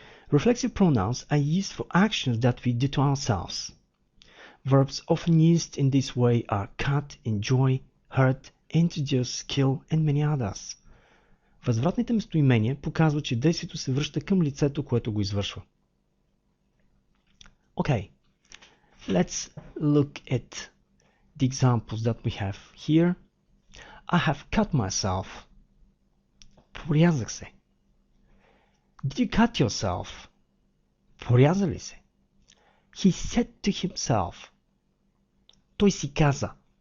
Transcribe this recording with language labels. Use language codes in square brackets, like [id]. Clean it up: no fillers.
[en] Reflexive pronouns are used for actions that we do to ourselves. Verbs often used in this way are cut, enjoy, hurt, introduce, kill, and many others. [bg] Възвратните местоимения показват, че действието се връща към лицето, което го извършва. [en] Okay, let's look at the examples that we have here. I have cut myself. [bg] Порязах се. [en] Did you cut yourself? [bg] Поряза ли се? [en] He said to himself. [bg] Той си каза.